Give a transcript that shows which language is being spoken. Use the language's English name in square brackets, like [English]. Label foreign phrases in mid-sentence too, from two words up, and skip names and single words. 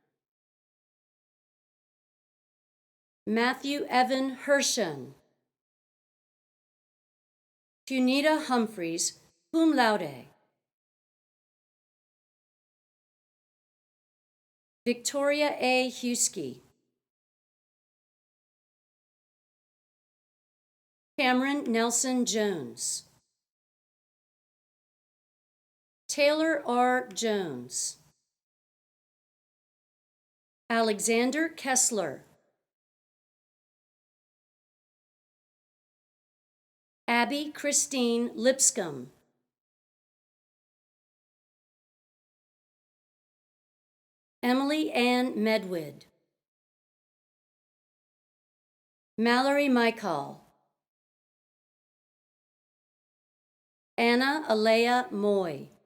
[English] Matthew Evan Hershon. Punita Humphreys, [Latin] cum laude. [English] Victoria A. Huskey. Cameron Nelson Jones. Taylor R. Jones. Alexander Kessler, Abby Christine Lipscomb, Emily Ann Medwood, Mallory Michael, Anna Alea Moy,